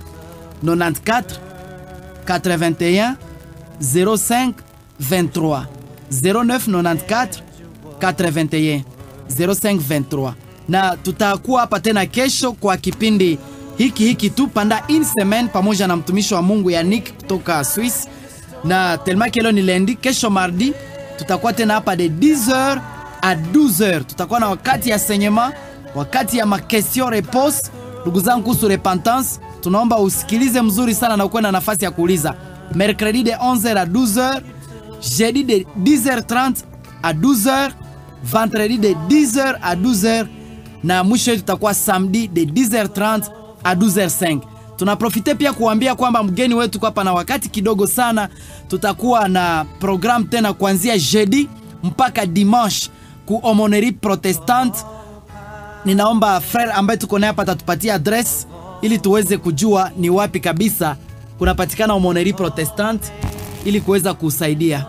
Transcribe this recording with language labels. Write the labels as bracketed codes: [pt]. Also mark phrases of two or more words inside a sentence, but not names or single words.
[sw] 94 81 05 23 0994 81 05 23, na tutakuwa hapa tena kesho kwa kipindi hiki tu panda in semaine pamoja na mtumishi wa Mungu Yannick kutoka Swiss. Na tellement que leo ni lundi, kesho mardi tutakuwa tena hapa [fr] de 10h à 12h. [sw] Tutakuwa na wakati ya enseignement, wakati ya ma [fr] question réponse. [sw] Ndugu zangu, kuhusu repentance, tunaomba usikilize mzuri sana na uwe na nafasi ya kuuliza. [fr] Mercredi de 11h à 12h, jeudi de 10h30 à 12h, vendredi de 10h à 12h, [sw] na mwisho tutakuwa [fr] samedi de 10h30 à 12h05. [sw] Tunaprofite pia kuambia kwamba mgeni wetu kwa hapa na wakati kidogo sana, tutakuwa na program tena kuanzia jeudi mpaka dimanche ku Aumônerie Protestante. Ninaomba frère ambaye tuko naye hapa atatupatia address ili tuweze kujua ni wapi kabisa kunapatikana Aumônerie Protestante ili kuweza kusaidia.